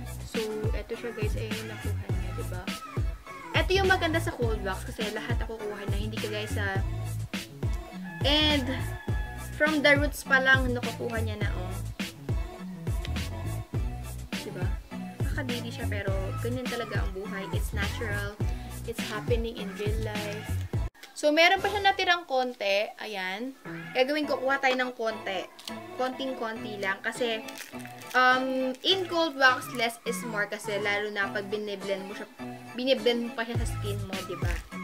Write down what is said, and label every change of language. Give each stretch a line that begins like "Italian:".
Filipino: So, eto siya guys, ayun yung nakuha niya, diba? Eto yung maganda sa Cold Wax kasi lahat ako kuha na, hindi ka guys sa... And, from the roots pa lang, nakukuha niya na, oh. Diba? Nakadidi siya, pero ganyan talaga ang buhay.
English: It's natural. It's happening in real life.
Filipino: So, meron pa siya natirang konti. Ayan. Gagawin ko, kuha tayo ng konti. Konting-konti lang.
English: Kasi, in Cold Wax, less is more.
Filipino: Kasi, lalo na pag biniblend mo pa siya sa skin mo, diba?